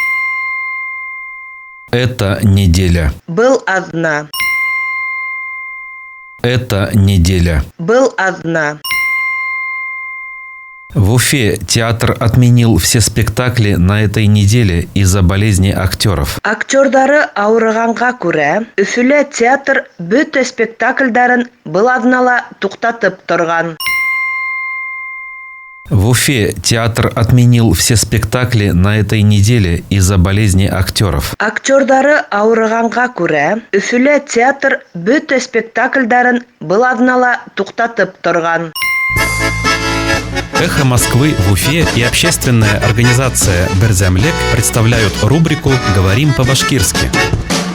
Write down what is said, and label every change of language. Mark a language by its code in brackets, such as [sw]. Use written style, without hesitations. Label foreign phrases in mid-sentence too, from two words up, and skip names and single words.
[ru] Это неделя. [ba] Был азна. [ru] Это неделя. [ba] Был азна. [ru] В Уфе театр отменил все спектакли на этой неделе из-за болезни актеров. [ba] Актердары ауырганга күрә, Өфөлә театр бөтә спектакльдарын был азнала туктатып торган. [ru] В Уфе театр отменил все спектакли на этой неделе из-за болезни актеров. [ba] Актердары ауырганга күрә, Өфөлә театр бөтә спектакльдарын был азнала туктатып торган. [ru] «Эхо Москвы» в Уфе и общественная организация «Берзямлек» представляют рубрику «Говорим по-башкирски».